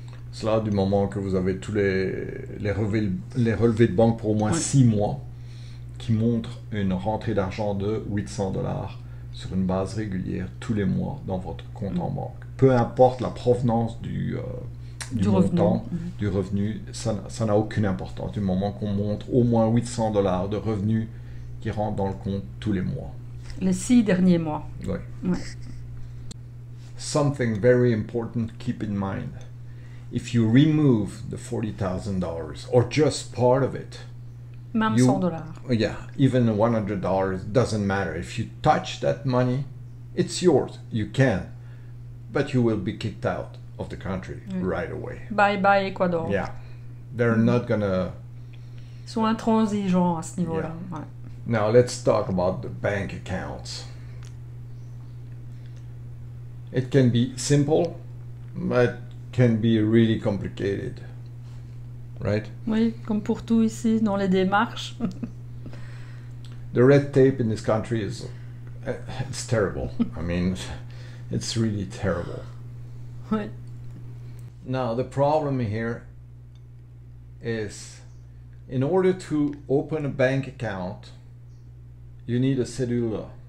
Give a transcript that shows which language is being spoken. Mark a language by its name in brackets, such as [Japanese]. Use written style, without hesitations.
[French] Cela du moment que vous avez tous les relevés de banque pour au moins 6 mois, qui montrent une rentrée d'argent de $800 sur une base régulière tous les mois dans votre compte en banque. Peu importe la provenance du montant, du revenu, ça n'a aucune importance du moment qu'on montre au moins $800 de revenus qui rentrent dans le compte tous les mois. Les 6 derniers mois. Oui. Ouais. [English] Something very important to keep in mind. If you remove the $40,000 or just part of it, [French] même $100. [English] Yeah, even $100 doesn't matter. If you touch that money, it's yours. You can, but you will be kicked out of the country right away. Bye bye Ecuador. Yeah, they're not gonna. [French] Ils sont intransigeants à ce niveau-là. [English] Yeah. [French] Ouais. [English] Now let's talk about the bank accounts. It can be simple, but can be really complicated, right? [French] Oui, comme pour tout ici dans les démarches. [English] The red tape in this country is it's terrible. I mean, it's really terrible. [French] Oui. [English] Now the problem here is, in order to open a bank account, you need a cedula.